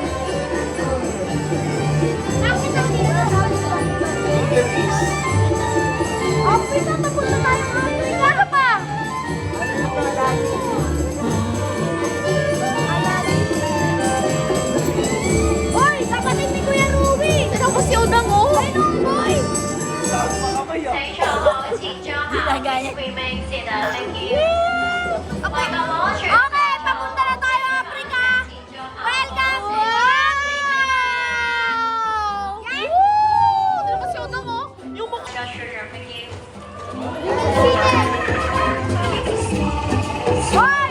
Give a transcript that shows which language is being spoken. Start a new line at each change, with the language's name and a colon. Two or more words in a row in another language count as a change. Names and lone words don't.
Filipino: Africa, tapos na tayo ng Africa. Ano pa? Hoy, kapatid ni Kuya Ruby. Sino ko si Odang oh? Ay, no, boy.
Cantonese: 請坐好，請坐好 ，
English: remain seated。Thank you。
Cantonese: 為求安全，
Filipino: Okay, papunta na tayo Africa.
English: Welcome to Africa.
Filipino: Woo! Sino ko si Odang oh? Yung mukha.
English: Children, thank you。
Filipino: Oh,